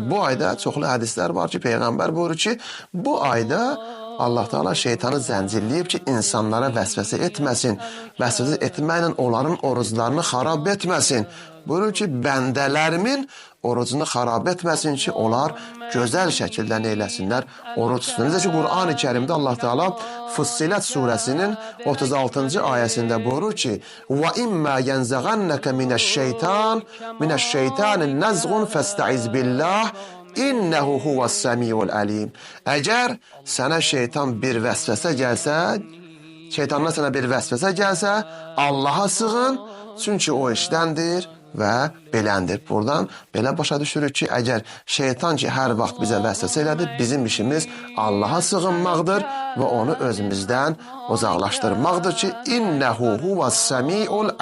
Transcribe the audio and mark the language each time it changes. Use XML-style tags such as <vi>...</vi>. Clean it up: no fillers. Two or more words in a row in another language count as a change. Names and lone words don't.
<az>Bu ayda çoxlu hədislər var ki, Peyğəmbər buyurur ki, bu ayda Allah Teala şeytanı zəncirləyib ki, insanlara vəsvəsə etməsin, vəsvəsə etməklə onların oruclarını xarab etməsin. Buyurur ki, bəndələrimin orucunu xarab etməsin ki, onlar gözəl şəkildə neyləsinlər, oruc tutsun. Necə ki, Qur'an-ı Kərimdə Allah Teala Fussilət surəsinin 36-cı ayəsində buyurur ki,</az> <ar>وَإِمَّا يَنْزَغَنَّكَ مِنَ الشَّيْطَانِ نَزْغٌ فَاسْتَعِذْ بِاللّٰهِ إنه هو السميع العليم.</ar> <az>Əgər sənə şeytan bir vəsvəsə gəlsə, şeytandan sənə bir vəsvəsə gəlsə, Allaha sığın, çünki o işdəndir və beləndir. Buradan belə başa düşürük ki, əgər şeytan ki, hər vaxt bizə vəsvəsə elədir, bizim işimiz Allaha sığınmaqdır və onu özümüzdən uzaqlaşdırmaqdır ki,</az> <ar>إنه هو السميع العليم.</ar>